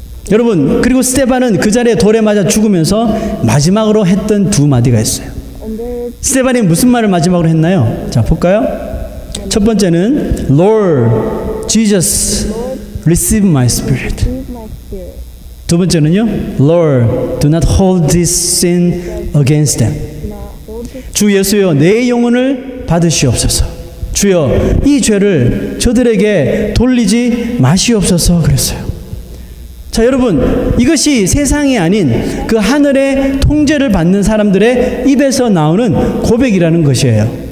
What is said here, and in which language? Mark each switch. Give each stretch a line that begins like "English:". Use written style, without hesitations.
Korean: 여러분, 그리고 스데반은 그 자리에 돌에 맞아 죽으면서 마지막으로 했던 두 마디가 있어요. 스데반이 무슨 말을 마지막으로 했나요? 자, 볼까요? 첫 번째는
English: Lord Jesus, receive my spirit.
Korean: 두 번째는요,
English: Lord, do not hold this sin against them.
Korean: 주 예수여, 내 영혼을 받으시옵소서. 주여, 이 죄를 저들에게 돌리지 마시옵소서 그랬어요. 자, 여러분, 이것이 세상이 아닌 그 하늘의 통제를 받는 사람들의 입에서 나오는 고백이라는 것이에요.